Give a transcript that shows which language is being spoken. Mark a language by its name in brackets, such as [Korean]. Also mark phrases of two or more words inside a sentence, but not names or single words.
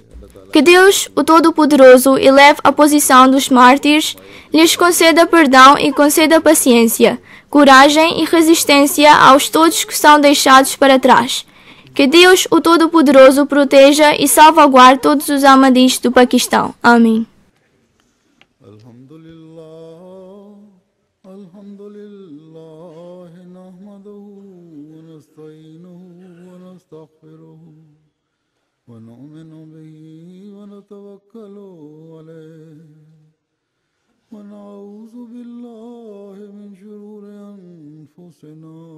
[Portuguese] Que Deus, o Todo-Poderoso, eleve a posição dos mártires, lhes conceda perdão e conceda paciência, coragem e resistência aos todos que são deixados para trás. Que Deus, o Todo-Poderoso, proteja e salvaguarde todos os Ahmadis do Paquistão. Amém. [Arabic] الحمد لله، نحمده ونستعينه ونستغفره ونؤمن به ونتوكل عليه ونعوذ بالله من شرور أنفسنا